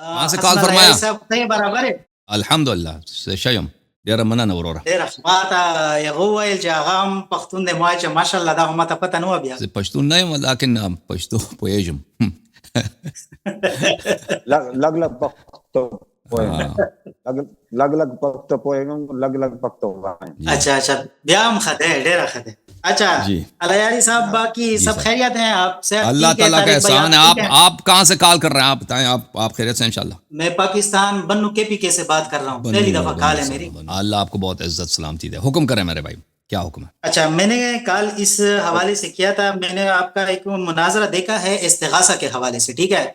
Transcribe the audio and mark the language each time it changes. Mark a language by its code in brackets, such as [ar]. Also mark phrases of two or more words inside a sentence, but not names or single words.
[ur] کہاں سے کال حسن فرمایا؟ الریاض [ps] صاحب ته برابر دی. الحمدلله شیم ډیره مننه وروره. ډېر ما ته یو ویل چې هغه هم پښتون دی، ما چې ماشاءالله دا ما ته پته نه و بیا. زه پښتون نه یم لیکن پښتو پوهیږم. لګ لګ پښتو پوهیم، لګ لګ پښتو پوهیم، لګ لګ پښتو وایم. [ur] اچھا اچھا [ps] بیا هم ښه دی، ډېره ښه دی. [ur] اچھا جی الیاری صاحب باقی جی سب سر. خیریت ہیں؟ آپ سے اللہ تعالیٰ کا احسان ہے. آپ کہاں سے کال کر رہے ہیں؟ آپ بتائیں. آپ خیریت سے انشاءاللہ؟ میں پاکستان بنو کے پی کے سے بات کر رہا ہوں، پہلی دفعہ کال ہے میری. اللہ آپ کو بہت عزت سلامتی دے. حکم کریں میرے بھائی، کیا حکم ہے؟ اچھا میں نے کال اس حوالے سے کیا تھا، میں نے آپ کا ایک مناظرہ دیکھا ہے استغاثہ کے حوالے سے، ٹھیک ہے؟